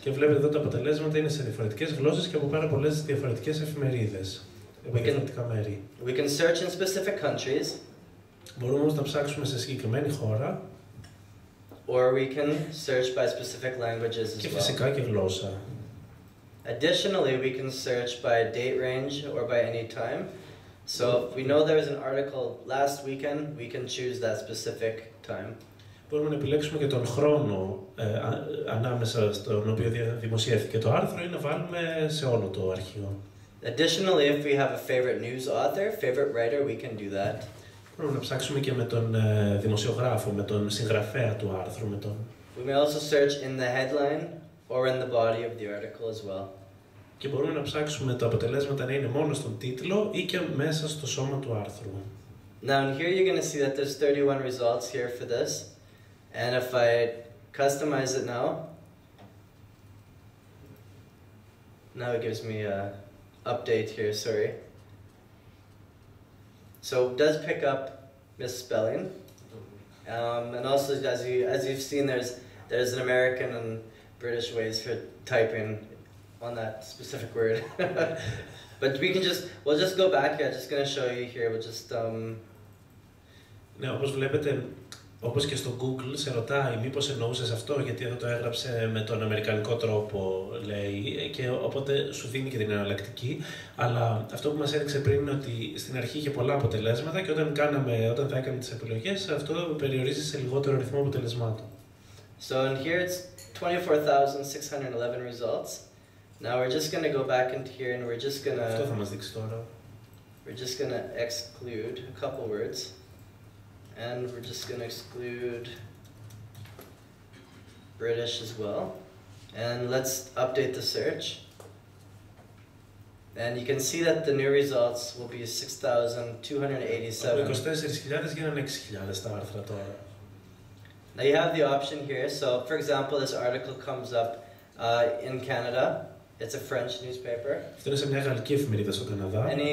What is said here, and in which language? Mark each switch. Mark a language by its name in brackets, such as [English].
[Greek] Και βλέπετε εδώ τα αποτελέσματα είναι σε διαφορετικές γλώσσες και από πάρα πολλές διαφορετικές εφημερίδες, από διαφορετικά μέρη. [English] We can search in specific countries. [Greek] Μπορούμε όμως να ψάξουμε σε συγκεκριμένη χώρα. [English] Or we can search by specific languages as well. [Greek] Και φυσικά και γλώσσα. [English] Additionally, we can search by date range or by any time. So if we know there was an article last weekend, we can choose that specific time. [Greek] Μπορούμε να επιλέξουμε και τον χρόνο ανάμεσα στον οποίο δημοσιεύθηκε το άρθρο ή να βάλουμε σε όλο το αρχείο. [English] Additionally, if we have a favorite news author, favorite writer, we can do that. [Greek] Μπορούμε να ψάξουμε και με τον δημοσιογράφο, με τον συγγραφέα του άρθρου, με τον... [English] We may also search in the headline or in the body of the article as well. [Greek] Και μπορούμε να ψάξουμε τα αποτελέσματα να είναι μόνο στον τίτλο ή και μέσα στο σώμα του άρθρου. [English] Now in here you're going to see that there's 31 results here for this. And if I customize it now it gives me a update here, sorry. So it does pick up misspelling, and also as you've seen, there's an American and British ways for typing on that specific word. But we'll just go back here. I'm just going to show you here. We'll just [Greek] Ναι, όπως βλέπετε, όπως και στο Google σε ρωτάει μήπως εννοούσες αυτό, γιατί εδώ το έγραψε με τον αμερικανικό τρόπο, λέει, και οπότε σου δίνει και την εναλλακτική. Αλλά αυτό που μας έδειξε πριν είναι ότι στην αρχή είχε πολλά αποτελέσματα και όταν θα έκανε τις επιλογές, αυτό περιορίζει σε λιγότερο αριθμό αποτελεσμάτων. [English] So in here it's 24,611 results. Now we're just going to go back into here and we're just going to... [Greek] Αυτό θα μας δείξει τώρα. [English] We're just going to exclude a couple words. And we're just going to exclude British as well. And let's update the search. And you can see that the new results will be 6,287. [Greek] Από 24.000 γίνανε 6.000 τα άρθρα τώρα. [English] Now you have the option here. So for example, this article comes up in Canada. It's a French newspaper. [Greek] Αυτό είναι σε μια γαλλική εφημερίδα στο Καναδά.